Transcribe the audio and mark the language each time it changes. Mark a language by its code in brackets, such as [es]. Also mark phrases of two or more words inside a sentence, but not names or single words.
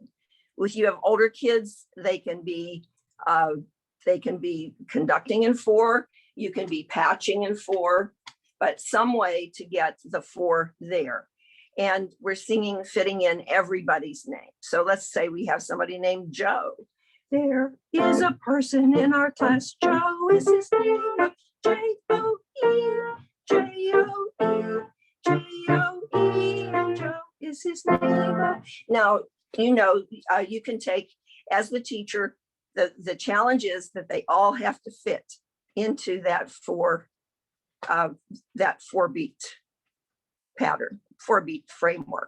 [en] If you have older kids, they can be conducting in 4, you can be patching in 4, but some way to get the 4 there. And we're singing, fitting in everybody's name. So let's say we have somebody named Joe. There is a person in our class, Joe is his name, J-O-E, J-O-E, J-O-E, Joe is his name. Now, you can take, as the teacher, the challenge is that they all have to fit into that 4-beat pattern, 4-beat framework.